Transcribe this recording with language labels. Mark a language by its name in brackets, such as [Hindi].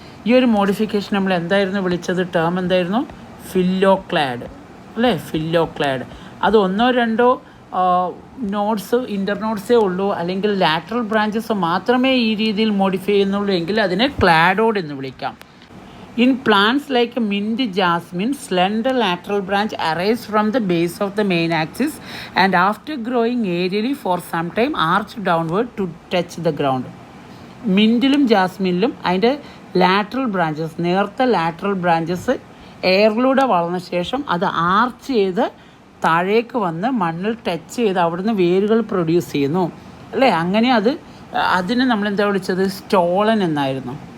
[Malayalam] ഈ ഒരു മോഡിഫിക്കേഷൻ നമ്മൾ എന്തായിരുന്നു വിളിച്ചത്? ടേം എന്തായിരുന്നു? ഫില്ലോക്ലാഡ് അല്ലേ, ഫില്ലോക്ലാഡ്. അത് ഒന്നോ രണ്ടോ നോഡ്സ്, ഇൻ്റർനോഡ്സേ ഉള്ളൂ, അല്ലെങ്കിൽ ലാറ്ററൽ ബ്രാഞ്ചസ് മാത്രമേ ഈ രീതിയിൽ മോഡിഫൈ ചെയ്യുന്നുള്ളൂ എങ്കിൽ അതിനെ ക്ലാഡോഡ് എന്ന് വിളിക്കാം. [English] In plants like mint, jasmine, slender lateral branch arise from the base of the main axis and after growing aerially for some time arch downward to touch the ground. [Malayalam] മിൻറ്റിലും ജാസ്മിനിലും അതിൻ്റെ lateral branches, നേർത്ത lateral branches എയറിലൂടെ വളർന്ന ശേഷം അത് arch ചെയ്ത് താഴേക്ക് വന്ന് മണ്ണിൽ touch ചെയ്ത് അവിടുന്ന് വേരുകൾ പ്രൊഡ്യൂസ് ചെയ്യുന്നു അല്ലേ. അങ്ങനെ അതിനെ നമ്മളെന്താ വിളിച്ചത്? സ്റ്റോളൻ എന്നായിരുന്നു.